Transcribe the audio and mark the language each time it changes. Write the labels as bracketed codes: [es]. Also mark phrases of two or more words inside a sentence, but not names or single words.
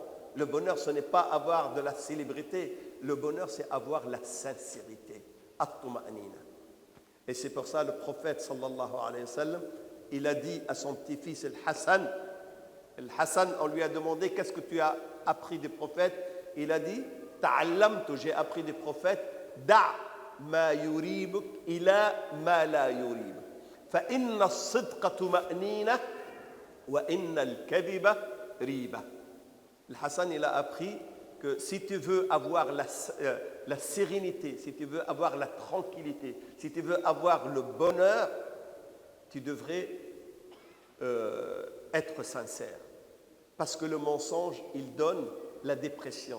[fr] Le bonheur, ce n'est pas avoir de la célébrité. Le bonheur, c'est avoir la sincérité. [ar] At-tuma'nina. [fr] Et c'est pour ça le prophète [ar] صلى الله عليه وسلم, [fr] il a dit à son petit-fils Al-Hassan, on lui a demandé qu'est-ce que tu as appris des prophètes. Il a dit, ta'allamtu, j'ai appris des prophètes, [ar] دع ما يريبك إلى ما لا يريبك. فإن الصدق طمأنينة وَإِنَّ الْكَذِبَ رِيبَةٌ. [fr] Le Hassan, il a appris que si tu veux avoir la sérénité, si tu veux avoir la tranquillité, si tu veux avoir le bonheur, tu devrais être sincère. Parce que le mensonge, il donne la dépression.